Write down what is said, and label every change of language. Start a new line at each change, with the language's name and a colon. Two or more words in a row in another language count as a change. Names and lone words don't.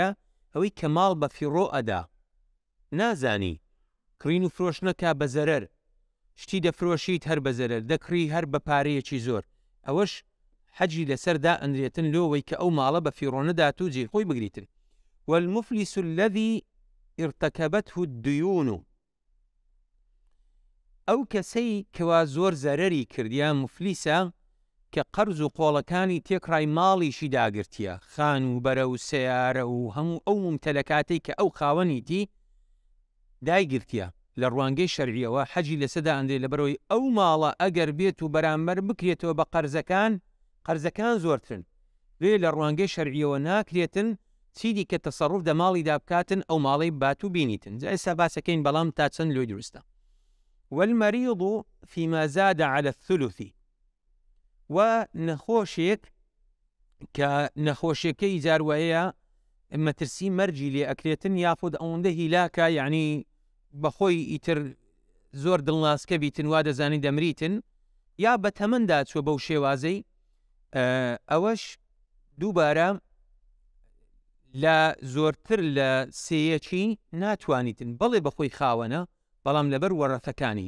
Central Kurdish: ئەوەی کە ماڵ بە فیڕۆ ئەدا، نازانی کڕین و فرۆش نەکا بە زەرەر، شتی دەفرۆشیت هەر بە زەرەر، دەکڕی هەر بە پارەیەکی زۆر، ئەوەش حەجی لەسەردا ئەندرێتن لۆوەی کە ئەو ماڵە بە فیڕۆ نەدات و جێ خۆی بگریتن.
Arabic: والمفلس الذي ارتكبته الديون،
Central Kurdish: ئەو کەسەی کەوا زۆر زەرەری کردیان مفلیسە کە قەرز و قۆڵەکانی تێکڕای ماڵیشی داگرتیە، خان و بەرە و سیارە و هەموو ئەو ممتەلەکاتی کە ئەو خاوەنیتی دایگرتیە لە ڕوانگەی شەرعیەوە حەجی لەسەدا ئەندێ لەبەرەوەی ئەو ماڵە ئەگەر بێت و بەرامبەر بکرێتەوە بە قەرزەکان زۆرترن، لێ لە ڕوانگەی شەرعیەوە ناکرێتن چیدی کە تەسەڕوف دە ماڵی دابکاتن ئەو ماڵی بات و بینیتن. جا ئێستا باسەکەین بەڵام تا چەند لۆی دروستە.
Arabic: والمەریض فيما زاد على الثلث،
Central Kurdish: و نەخۆشێک کە نەخۆشیەکەی جاروەیە مەترسی مەرجی لێ ئەکرێتن یاخود ئەوەندە هیلاکە یعنی بەخۆی ئیتر زۆر دڵناسکە بیتن وا دەزانی دەمریتن یا بە تەمەندا چوە بەو شێوازەی، ئەوەش دووبارە لە زۆرتر لە سێیەکی ناتوانیتن بەڵێ بەخۆی خاوەنە بەڵام لەبەر وەڕەثەکانی.